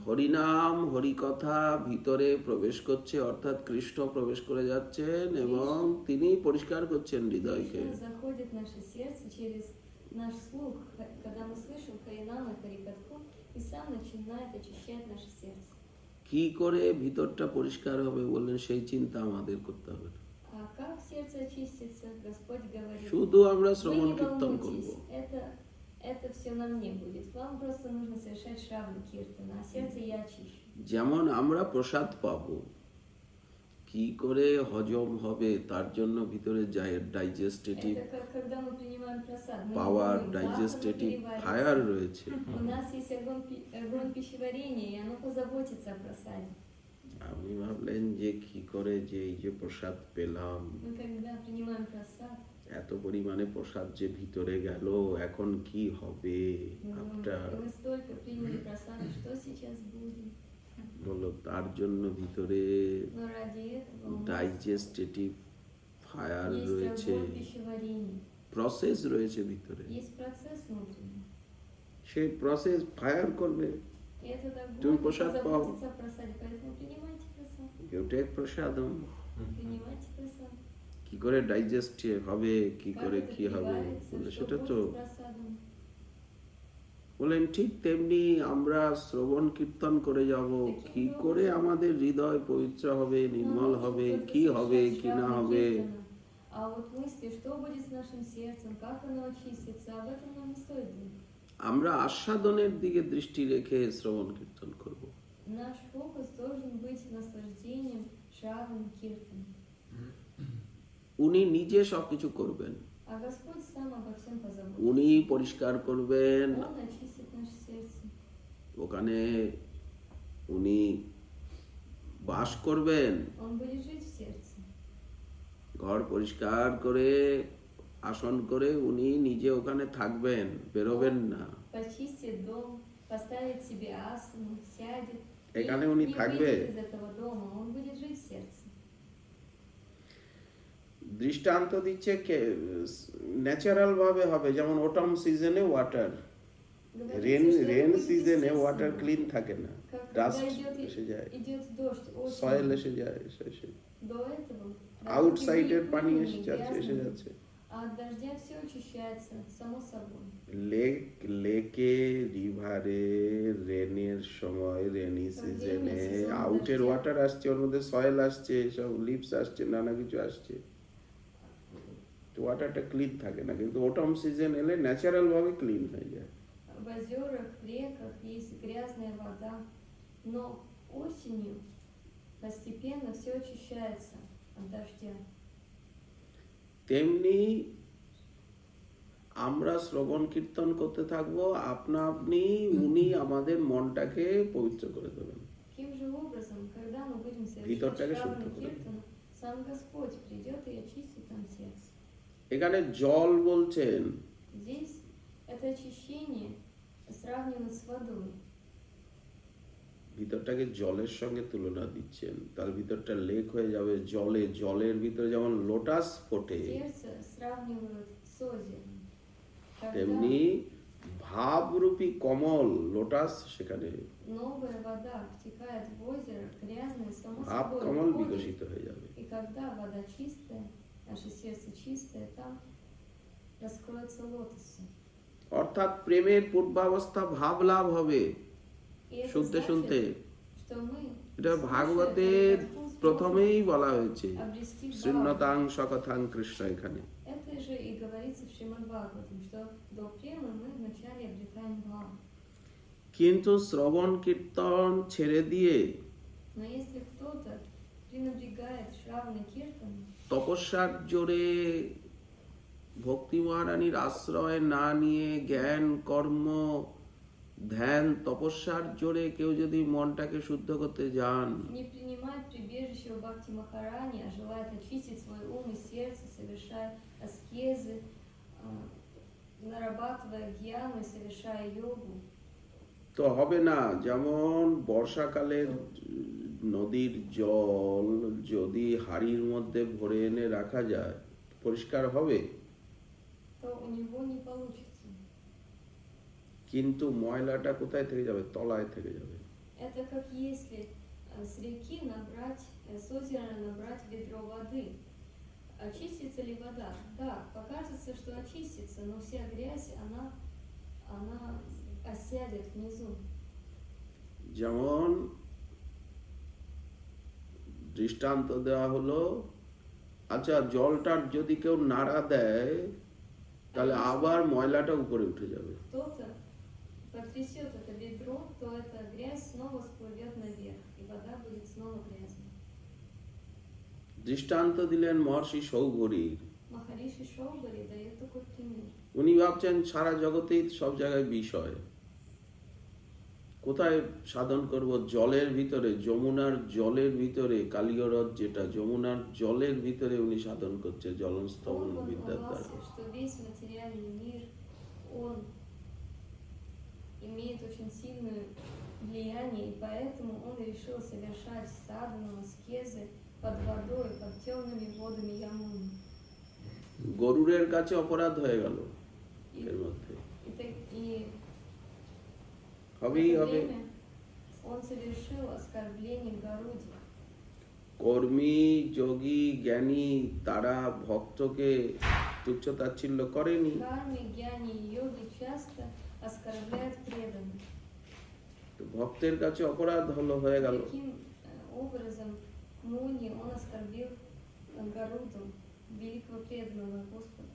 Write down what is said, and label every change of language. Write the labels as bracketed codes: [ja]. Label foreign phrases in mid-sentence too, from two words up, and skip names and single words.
[bn] হরিনাম, হরিকথা ভিতরে প্রবেশ করছে, অর্থাৎ কৃষ্ণ প্রবেশ করে যাচ্ছেন এবং তিনি পরিষ্কার করছেন হৃদয়কে। [ru] Кришна заходит в наше сердце через наш слух, когда мы слышим Харинам и Харикатху, и сам начинает очищать наше сердце. [bn] কি করে ভিতরটা পরিষ্কার হবে বললেন, সেই চিন্তা আমাদের করতে হবে না। [ru] А как сердце очистится, Господь говорит, [bn] শুধু আমরা [ru] вы [bn] শ্রবণ [ru] не [bn] কীর্তন করব। [ru] волнуйтесь, это все на мне будет. Вам просто нужно совершать Шравана Киртана, а сердце я очищу. [bn] যেমন আমরা প্রসাদ পাবো, কি করে হজম হবে তার জন্য ভিতরে ডাইজেস্টেটিভ [ru] Это как когда мы принимаем просад. Мы [bn] পাওয়ার, [ru] думаем, [bn] ডাইজেস্টেটিভ [ru] как оно [bn] ফায়ার [ru] переварится. [bn] রয়েছে। [ru] У нас есть огонь пищеварения, и оно позаботится о просаде. [bn] আপনি ভাবলেন যে কি করে যে এই যে প্রসাদ পেলাম, [ru] Мы когда принимаем просад, [bn] এত পরিমাণে প্রসাদ যে ভিতরে গেল, এখন কি হবে [ru] мы [bn] আপনার [ru] думаем, мы столько приняли просада, что сейчас будет? [bn] বললো, তার জন্য ভিতরে [ru] Но ради этого у нас [en] digestive fire [ru] есть [bn] রয়েছে, [ru] огонь пищеварения, [bn] প্রসেস রয়েছে ভিতরে। [ru] есть процесс внутренний. [bn] সেই [en] process fire [bn] করবে। [ru] И этот [bn] তুমি [ru] огонь [bn] প্রসাদ পাও। [ru] позаботится о просаде, поэтому принимайте просад. [bn] কেউ টেক প্রসাদম, [ru] Принимайте просад. [bn] কি করে ডাইজেস্ট হবে, কি [ru] Как [bn] করে [ru] это [bn] কি হবে [ru] переварится, [bn] বলে, [ru] что [bn] সেটা [ru] будет [bn] তো [ru] с просадом. [bn] বলেন। ঠিক তেমনি আমরা শ্রবণ কীর্তন করে যাব, কি করে আমাদের হৃদয় পবিত্র হবে, নির্মল হবে, কি হবে কি না হবে, [ru] А вот мысли, что будет с нашим сердцем, как оно очистится, об этом нам не стоит думать. [bn] আমরা আস্বাদনের দিকে দৃষ্টি রেখে শ্রবণ কীর্তন করব। [ru] Наш фокус должен быть наслаждением Шравана Киртана. [bn] উনি নিজে সবকিছু করবেন, [ru] А Господь сам обо всем позаботится. [bn] উনি পরিষ্কার করবেন, [ru] Он очистит наше сердце. [bn] ওখানে উনি বাস করবেন, [ru] Он будет жить в сердце. [bn] ঘর পরিষ্কার করে আসন করে উনি নিজে ওখানে থাকবেন, বেরোবেন না। [ru] Почистит дом, поставит себе асану, сядет. [bn] এখানে [ru] И [bn] উনি [ru] не [bn] থাকবে। [ru] выйдет из этого дома, он будет жить в сердце. [bn] দৃষ্টান্ত দিচ্ছে ন্যাচারাল ভাবে হবে, যেমন [en] autumn season water, [ru] Говорится, [bn] রেন [ru] что это [bn] রেন [ru] будет [bn] সিজনে [ru] естественно. [en] water clean [bn] থাকে না, [ru] Как когда [bn] ডাস্ট এসে যায়, [ru] идет дождь, [bn] সয়েল [ru] осенью, [bn] এসে যায়, এসে [ru] до этого [bn] আউটসাইডের [ru] дороги [bn] পানি [ru] были [bn] এসে [ru] грязными, [bn] যাচ্ছে। [ru] а от дождя все очищается, само собой. [en] lake river rain [bn] সময়, [en] rainy season out water [bn] আসছে, ওর মধ্যে সয়েল আসছে, সব লিপস আসছে, নানা কিছু আসছে, [en] water clean [bn] থাকে না। কিন্তু [en] autumn season [bn] এলে ন্যাচারাল ভাবে ক্লিন হয়ে যায়। [ru] В озерах, в реках есть грязная вода, но осенью постепенно все очищается от дождя. [bn] তেমনি আমরা শ্রবণ কীর্তন করতে থাকবো, আপনা আপনি উনি আমাদের মনটাকে পবিত্র করে দেবেন। [ru] Таким же образом, когда мы будем совершать [bn] ভিতরটাকে [ru] Шравана [bn] শুদ্ধ করে [ru] Киртана, сам Господь придет и очистит нам сердце. [bn] এখানে জল বলছেন, [ru] Здесь это очищение сравнивают с водой. [bn] ভিতরটাকে জলের সঙ্গে তুলনা দিচ্ছেন, তার ভিতরটা লেক হয়ে যাবে জলে, জলের ভিতরে যেমন লোটাস ফোটে, [ru] Сердце сравнивают с озером. [bn] তেমনি ভাবরূপী কমল লোটাস, সেখানে [ru] Новая вода втекает в озеро, грязное, само [bn] ভাব [ru] собой [bn] কমল [ru] уходит. [bn] বিকশিত হয়ে যাবে। [ru] И когда вода чистая, наше сердце чистое, там раскроются лотосы. [bn] অর্থাৎ প্রেমের পূর্বাবস্থা ভাব লাভ হবে। [ru] И это [bn] শুনতে [ru] значит, [bn] শুনতে [ru] что мы, [bn] এটা [ru] слушая [bn] ভাগবতের [ru] Харикатху, [bn] প্রথমেই বলা হয়েছে, [ru] обрести Бхагавату. [sa] শূন্যতাং সকথাং কৃষ্ণ। এখানে [ru] Это же и говорится в Шримад Бхагаватам, что до премы мы вначале обретаем Бхаву. [bn] কিন্তু শ্রবণ কীর্তন ছেড়ে দিয়ে [ru] Но если кто-то пренебрегает Шравана Киртана, [bn] তপস্যার জোরে ভক্তি মহারানীর আশ্রয় না নিয়ে জ্ঞান কর্ম ধ্যান তপস্যার জোরে কেউ যদি মনটাকে শুদ্ধ করতে যান, [ru] Не принимает прибежище у Бхакти Махарани, а желает очистить свой ум и сердце, совершая аскезы, нарабатывая гьяну и совершая йогу. [bn] তো হবে না। যেমন বর্ষাকালের নদীর জল যদি হাড়ির মধ্যে ভরে এনে রাখা যায় পরিষ্কার হবে, [ru] То у него не получится. [bn] কিন্তু ময়লাটা কোথায় থেকে যাবে? তলায় থেকে যাবে। [ru] Это как если с реки набрать, с озера набрать ведро воды. Очистится ли вода? Да, покажется, что очистится, но вся грязь, она осядет внизу. [bn] যেমন দৃষ্টান্ত দেওয়া হলো, আচ্ছা জলটার যদি কেউ নাড়া দেয় তাহলে আবার ময়লাটা উপরে উঠে যাবে। [ru] Кто-то потрясет это ведро, то эта грязь снова всплывет наверх, и вода будет снова грязной. [bn] দৃষ্টান্ত দিলেন মহর্ষি সৌভরীর। [ru] Махариши Шоубари дает такой пример. [bn] উনি ভাবছেন সারা জগতেই সব জায়গায় বিষয়, কোথায় সাধন করব? জলের ভিতরে, যমুনার জলের ভিতরে, কালিয়রথ যেটা যমুনার জলের ভিতরে উনি সাধন করছে জলস্তবন [ru] Он [bn] বিদ্যার দ্বারা। [ru] волновался, что весь материальный мир, он имеет очень сильное влияние, и поэтому он решил совершать садхану, аскезы под водой, под темными водами Ямуны. [bn] গরুরের কাছে অপরাধ হয়ে গেল [ru] И, [bn] এর মধ্যে, [ru] и в [bn] হবেই [ru] это [bn] হবে। [ru] время он совершил оскорбление Гаруди. [bn] কর্মী যোগী জ্ঞানী তারা ভক্তকে তুচ্ছ তাচ্ছিল্য করেনি। [ru] Карми, гьяни и йоги часто оскорбляют преданных. [bn] তো ভক্তের কাছে অপরাধ হয়ে গেল। [ru] Таким образом Муни, он оскорбил Гаруду, великого преданного Господа.